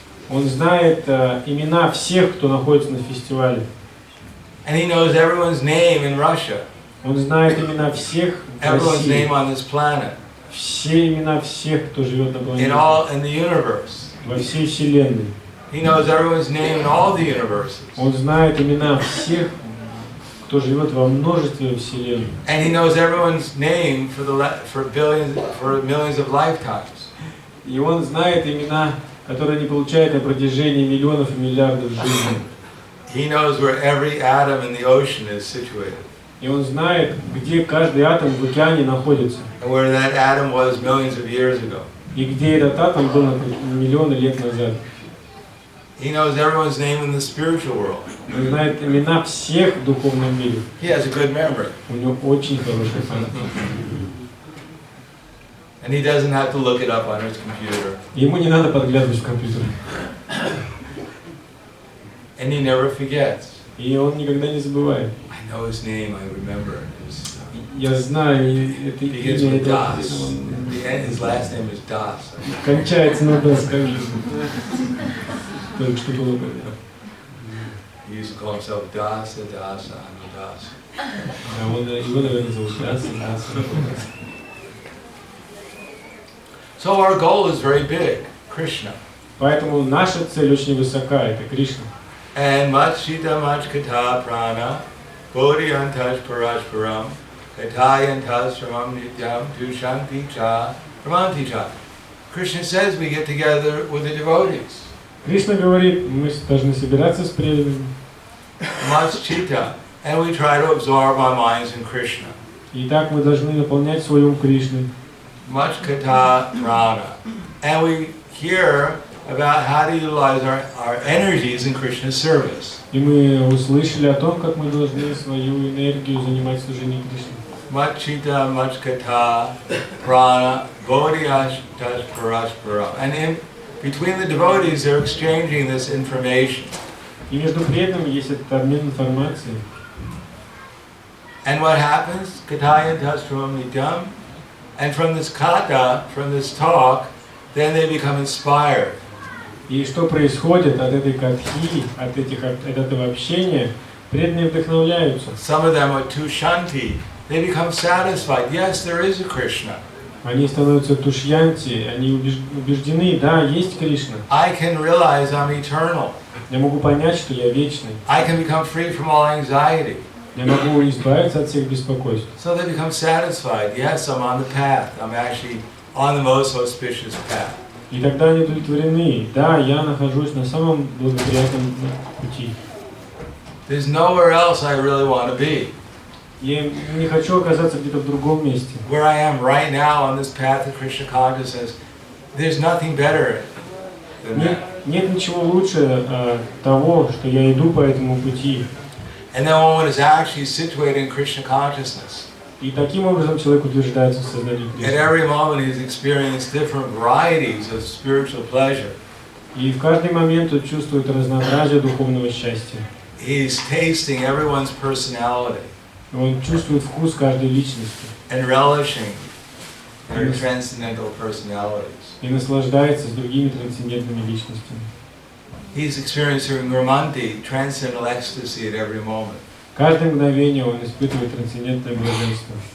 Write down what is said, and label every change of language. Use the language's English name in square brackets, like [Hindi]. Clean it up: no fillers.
[Russian] Он знает имена всех, кто находится на фестивале. [English] And he knows everyone's name in Russia. [Russian] Он знает имена всех в [English] Everyone's name [Russian] России. [English] on this planet. [Russian] Все имена всех, кто живет на планете. [English] In the universe. [Russian] Во всей вселенной. [English] He knows everyone's name in all the universes. [Russian] Он знает имена всех, кто живет во множестве вселенных. [English] And he knows everyone's name for millions of lifetimes. [Russian] И он знает имена, которые они получают на протяжении миллионов и миллиардов жизней. [English] He knows where every atom in the ocean is situated. [Russian] И он знает, где каждый атом в океане находится. [English] And where that atom was millions of years ago. [Russian] И где этот атом был миллионы лет назад. [English] He knows everyone's name in the spiritual world. [Russian] Он знает имена всех в духовном мире. [English] He has a good memory. [Russian] У него очень хорошая память. [English] And he doesn't have to look it up on his computer. [Russian] Ему не надо подглядывать в компьютер. [English] And he never forgets. [Russian] И он никогда не забывает. [English] I know his name, I remember. [Russian] Я знаю это [English] Begins [Russian] имя. [English] with Das. His last name is Das. [Russian] Кончается на «да», скажи. Только что было бы. [English] He used to call himself Dasa, Dasa, Anudas. [Russian] А он его, наверное, зовут Даса. [English] So our goal is very big, Krishna. [Russian] Поэтому наша цель очень высока, это Кришна. [Sanskrit] And Machita Machkata Prana, Bodhiyantaj Parashparam, Katayantas Ramam Nityam, Dushanti Cha, Ramanti Cha. [English] Krishna says we get together with the devotees. [Russian] Кришна говорит, мы должны собираться с преданными. [Sanskrit] Machita. [English] And we try to absorb our minds in Krishna. [Russian] И так мы должны наполнять свой ум Кришной. [Sanskrit] Machkata Prana. [English] And we hear about how to utilize our energies in Krishna's service. [Russian] И мы услышали о том, как мы должны свою энергию занимать в служении Кришне. [Sanskrit] Machita, Machkata, Prana, Bodhiyantas Parashparam. [English] And between the devotees, they're exchanging this information. [Russian] И между преданными есть этот обмен информацией. [English] And what happens? [Sanskrit] Katayantas Ramam Nityam. [English] And from this kata, from this talk, then they become inspired. [Russian] И что происходит от этой катхи, от этого общения, преданные вдохновляются. [English] Some of them are too shanti. They become satisfied. Yes, there is a Krishna. [Russian] Они становятся тушьянти, они убеждены, да, есть Кришна. [English] I can realize I'm eternal. [Russian] Я могу понять, что я вечный. [English] I can become free from all anxiety. [Russian] Я могу избавиться от всех беспокойств. [English] So they become satisfied. Yes, I'm on the path. I'm actually on the most auspicious path. [Russian] И тогда они удовлетворены. Да, я нахожусь на самом благоприятном пути. [English] There's nowhere else I really want to be. [Russian] Я не хочу оказаться где-то в другом месте. [English] Where I am right now on this path of Krishna consciousness, there's nothing better than that. [Russian] Нет ничего лучше того, что я иду по этому пути. [English] And then one is actually situated in Krishna consciousness. [Russian] И таким образом человек утверждается в сознании [English] At [Russian] Кришны. [English] every moment he's experienced different varieties of spiritual pleasure. [Russian] И в каждый момент он чувствует разнообразие духовного счастья. [English] He's tasting everyone's personality [Russian] Он чувствует вкус каждой личности. [English] and relishing their transcendental personalities. [Russian] И наслаждается с другими трансцендентными личностями. [English] He's experiencing Ramanti, transcendental ecstasy at every moment. [Russian] Каждое мгновение он испытывает трансцендентное блаженство.